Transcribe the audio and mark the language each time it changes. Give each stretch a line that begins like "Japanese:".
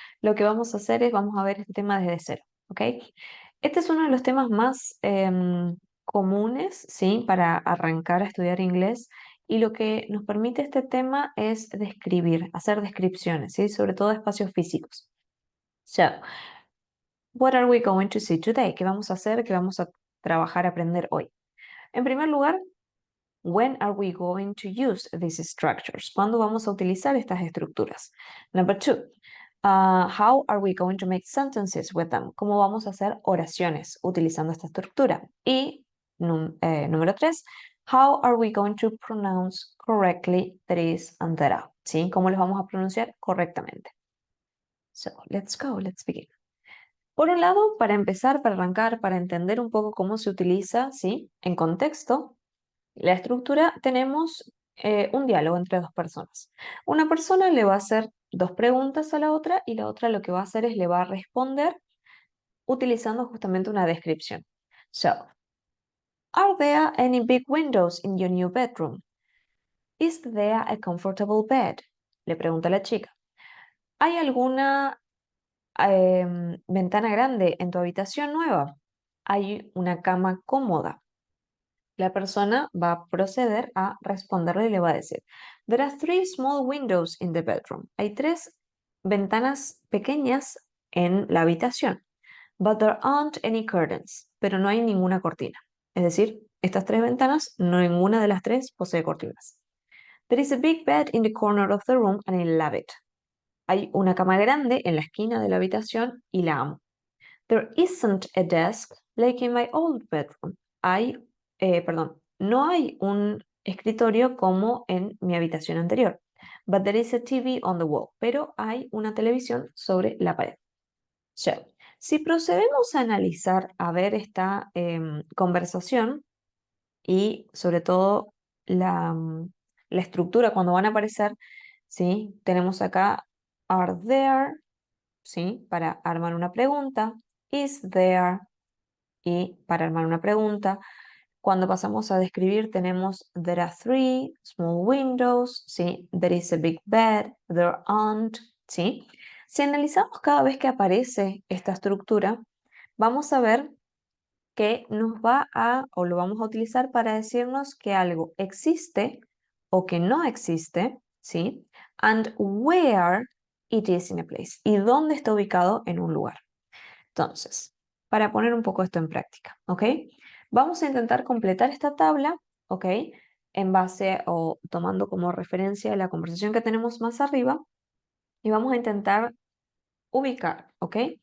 Spanish: Lo que vamos a hacer es, vamos a ver este tema desde cero, ¿ok? Este es uno de los temas más comunes, ¿sí? Para arrancar a estudiar inglés. Y lo que nos permite este tema es describir, hacer descripciones, ¿sí? Sobre todo de espacios físicos.
English: So, what are we going to see today?
Spanish: ¿Qué vamos a hacer? ¿Qué vamos a trabajar, aprender hoy? En primer lugar,
English: when are we going to use these structures?
Spanish: ¿Cuándo vamos a utilizar estas estructuras?
English: Number two, how are we going to make sentences with them?
Spanish: ¿Cómo vamos a hacer oraciones utilizando esta estructura? Y número tres,
English: how are we going to pronounce correctly this and that?
Spanish: ¿Sí? ¿Cómo los vamos a pronunciar correctamente?
English: So, let's go, let's begin.
Spanish: Por un lado, para empezar, para arrancar, para entender un poco cómo se utiliza, ¿sí? En contexto, la estructura, tenemos un diálogo entre dos personas. Una persona le va a hacer dos preguntas a la otra y la otra lo que va a hacer es le va a responder utilizando justamente una descripción.
English: So, are there any big windows in your new bedroom? Is there a comfortable bed?
Spanish: Le pregunta la chica. ¿Hay alguna ventana grande en tu habitación nueva? ¿Hay una cama cómoda? La persona va a proceder a responderle y le va a decir,
English: there are three small windows in the bedroom.
Spanish: Hay tres ventanas pequeñas en la habitación.
English: But there aren't any curtains.
Spanish: Pero no hay ninguna cortina. Es decir, estas tres ventanas, no ninguna de las tres posee cortinas.
English: There is a big bed in the corner of the room and I love it.
Spanish: Hay una cama grande en la esquina de la habitación y la amo.
English: There isn't a desk like in my old bedroom.
Spanish: No hay un escritorio como en mi habitación anterior.
English: But there is a TV on the wall.
Spanish: Pero hay una televisión sobre la pared. So, si procedemos a analizar, a ver esta conversación y sobre todo la estructura cuando van a aparecer, ¿sí? Tenemos acá are there, ¿sí? Para armar una pregunta. Is there, y para armar una pregunta. Cuando pasamos a describir tenemos
English: there are three small windows,
Spanish: ¿sí?
English: There is a big bed, there aren't, ¿sí?
Spanish: Si analizamos cada vez que aparece esta estructura, vamos a ver que nos va a, o lo vamos a utilizar para decirnos que algo existe o que no existe, ¿sí?
English: And where it is in a place.
Spanish: Y dónde está ubicado en un lugar. Entonces, para poner un poco esto en práctica, ¿ok? Vamos a intentar completar esta tabla, ¿ok? En base o tomando como referencia la conversación que tenemos más arriba y vamos a intentar ubicar, ¿ok?